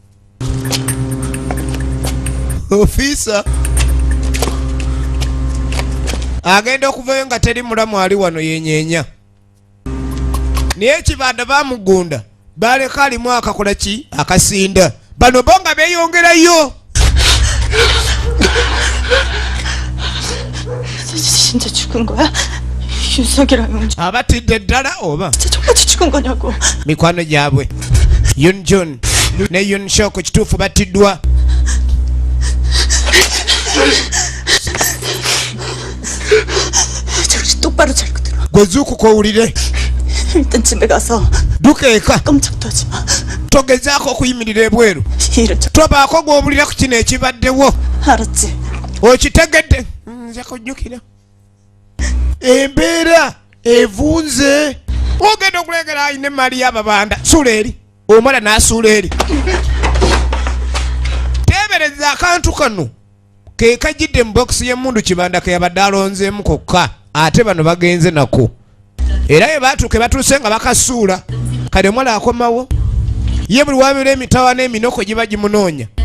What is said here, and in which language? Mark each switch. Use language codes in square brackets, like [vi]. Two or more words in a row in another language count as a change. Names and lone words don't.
[lg] agenda okuvayo nga teri mulamu ali wano yenyeenya naye ekibanda bamugunda baleka alimu akakola ki akasinda bano bo nga beeyongerayo [ko] 진짜 죽은 거야? 윤석이랑 용준 [lg] abatidde ddala oba [ko] 진짜 똑같이 죽은 거냐고. [lg] mikwano gyabwe Yunjun ne Yunshok kituufu battiddwa [ko] 정신 똑바로 차리고 들어. [lg] gwezuukuka owulire [ko] 일단 집에 가서 [lg] dukeeka [ko] 깜짝도 하지 마. [lg] togezaako okuyimirira ebweru [ko] 일을 좀 [lg] tobaako gw'owulira ku kino ekibaddewo [ko] 알았지. [lg] okitegedde nza kujjukira embeera evunze ogenda okulengera ayina emaali y'ababanda suula eri omala n'asuula eri teebereza akantu kano ke kajjidde mu bokisi y'emmundu kibanda ke yabadde alonzeemu kokka ate bano bagenze nako era ye baatuuke batuuse nga bakasuula kale omwala akomawo ye buli wabira emitawa n'eminoko giba gimunoonya